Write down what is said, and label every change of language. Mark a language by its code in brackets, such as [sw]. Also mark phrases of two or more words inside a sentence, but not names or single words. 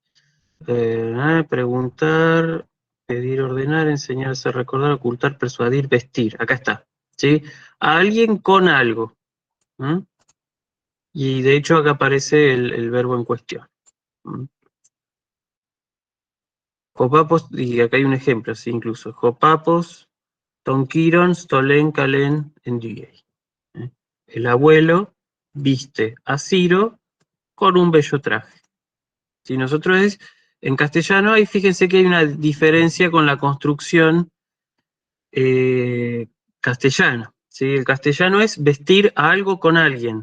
[es] Preguntar, pedir, ordenar, enseñarse, recordar, ocultar, persuadir, vestir. Acá está. ¿Sí? A alguien con algo. ¿Mm? Y de hecho acá aparece el verbo en cuestión. ¿Mm? Jopapos, y acá hay un ejemplo, sí, incluso. [el] ὁ πάππος, τὸν Κῦρον, στολὴν, καλὴν, ἐνδύει. [es] El abuelo viste a Ciro con un bello traje. Si nosotros en castellano, ahí fíjense que hay una diferencia con la construcción castellana. ¿Sí? El castellano es vestir a algo con alguien.